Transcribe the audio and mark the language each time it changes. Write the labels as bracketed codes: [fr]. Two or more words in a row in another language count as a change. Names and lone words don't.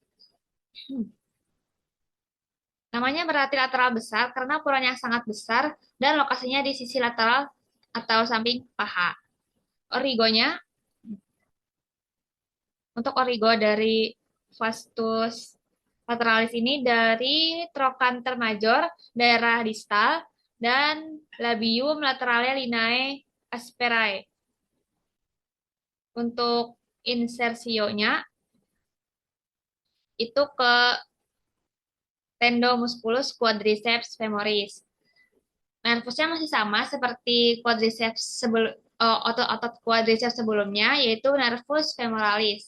[id] Namanya berarti lateral besar karena ukurannya sangat besar dan lokasinya di sisi lateral atau samping paha. Origonya, untuk origo dari [la] vastus lateralis [id] ini dari [la] trochanter major, [id] daerah distal, dan [la] labium laterale linea asperae. [id] Untuk insersionya itu ke tendon [la] musculus quadriceps femoris. [id] Nervusnya masih sama seperti otot-otot quadriceps sebelumnya, yaitu [la] nervus femoralis.